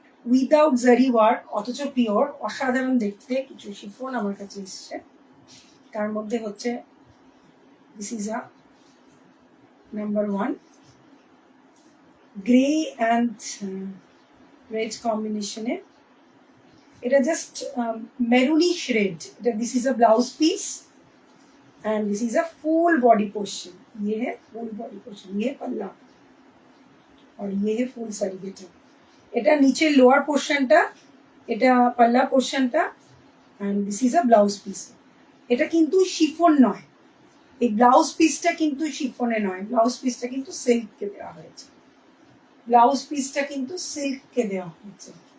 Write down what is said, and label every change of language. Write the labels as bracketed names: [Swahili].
[Bangla] Without জারি work, অথচ pure, অসাধারণ দেখতে কিছু শিফন আমার কাছে এসছে। তার মধ্যে হচ্ছে [English] This is a number 1 grey and red কম্বিনেশনে। [Bangla] এটা জাস্ট মেরুনিশ রেড। এটা [English] This is a blouse piece and this is a full body portion. [Hindi] ये है [English] full body portion, [Hindi] ये पल्ला और ये है full साड़ी बेटा। [Bangla] এটা নিচে লোয়ার পোর্শনটা, এটা পাল্লা পোর্শনটা, [English] and this is a blouse piece. [Bangla] এটা কিন্তু শিফন নয়, এই ব্লাউজ পিসটা কিন্তু শিফনে নয়, ব্লাউজ পিসটা কিন্তু সিল্ককে দেওয়া হয়েছে, ব্লাউজ পিসটা কিন্তু সিল্ককে দেওয়া হয়েছে।